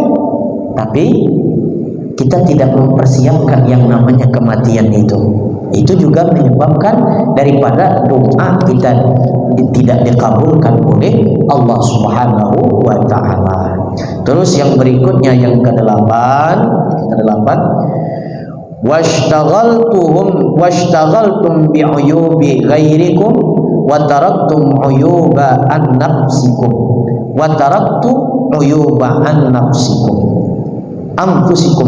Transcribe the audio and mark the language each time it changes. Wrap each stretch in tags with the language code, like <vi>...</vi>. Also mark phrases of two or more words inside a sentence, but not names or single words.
<id>Tapi kita tidak mempersiapkan yang namanya kematian itu. Itu juga menyebabkan daripada doa kita tidak dikabulkan oleh Allah</id> <ar>سبحانه وتعالى.</ar> <id>Terus yang berikutnya, yang ke-8,</id> <ar>واشتغلتم بعيوب غيركم وتركتم عيوب أنفسكم أنفسكم.</ar>